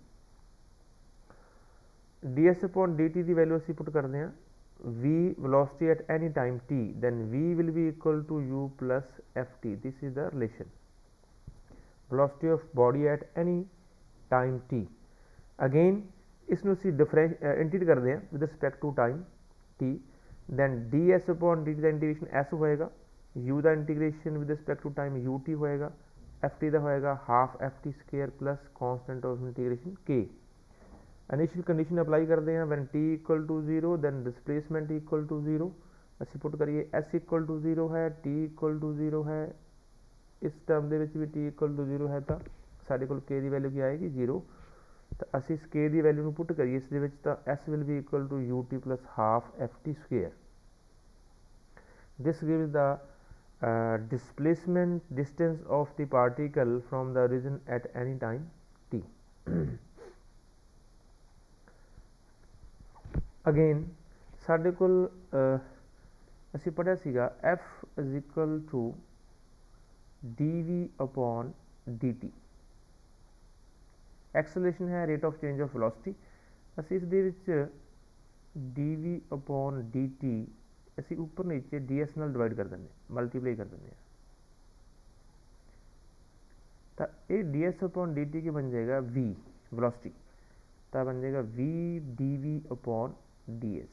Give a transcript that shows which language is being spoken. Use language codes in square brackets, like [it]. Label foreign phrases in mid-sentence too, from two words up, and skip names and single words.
[en] ds upon dt [pa] ਦੀ ਵੈਲਿਊ ਅਸੀਂ ਪੁੱਟ ਕਰਦੇ ਹਾਂ [en] v velocity at any time t, then v will be equal to u plus ft। this is the relation velocity of body at any time t। again [pa] ਇਸ ਨੂੰ ਅਸੀਂ ਇੰਟੀਗ੍ਰੇਟ ਕਰਦੇ ਹਾਂ [en] with respect to time t, then ds upon dt [pa] ਦਾ ਇੰਟੀਗ੍ਰੇਸ਼ਨ s ਹੋਏਗਾ, [en] u [pa] ਦਾ ਇੰਟੀਗ੍ਰੇਸ਼ਨ [en] with respect to time ut ਹੋਏਗਾ, ft [pa] ਦਾ ਹੋਏਗਾ [en] half ft square plus constant of integration k। initial condition apply [pa] ਕਰਦੇ ਹਾਂ [en] when t equal to 0 then displacement equal to 0। [pa] ਅਸੀਂ ਪੁੱਟ ਕਰੀਏ [en] s equal to 0 [pa] ਹੈ, [en] t equal to 0 [pa] ਹੈ, ਇਸ ਟਰਮ ਦੇ ਵਿੱਚ ਵੀ [en] t equal to 0 [pa] ਹੈ ਤਾਂ ਸਾਡੇ ਕੋਲ k ਦੀ ਵੈਲਿਊ ਕੀ ਆਏਗੀ 0। ਤਾਂ ਅਸੀਂ ਇਸ k ਦੀ ਵੈਲਿਊ ਨੂੰ ਪੁੱਟ ਕਰੀਏ ਇਸ ਦੇ ਵਿੱਚ ਤਾਂ [en] s will be equal to ut plus half ft square। this gives the displacement distance of the particle from the origin at any time t। [pa] ਅਗੇਨ ਸਾਡੇ ਕੋਲ ਅਸੀਂ ਪੜ੍ਹਿਆ ਸੀਗਾ [en] f is equal to dv upon dt। ਐਕਸਲਰੇਸ਼ਨ ਹੈ rate of change of velocity. [pa] ਅਸੀਂ ਇਸ ਦੇ ਵਿੱਚ [en] dv upon dt [pa] ਅਸੀਂ ਉੱਪਰ ਨੀਚੇ ds ਨਾਲ ਡਿਵਾਈਡ ਕਰ ਦਿੰਦੇ ਹਾਂ, ਮਲਟੀਪਲਾਈ ਕਰ ਦਿੰਦੇ ਹਾਂ ਤਾਂ ਇਹ [en] ds upon dt [pa] ਕੀ ਬਣ ਜਾਏਗਾ v ਵੈਲੋਸਿਟੀ, ਤਾਂ ਬਣ ਜਾਏਗਾ [en] v dv upon ds।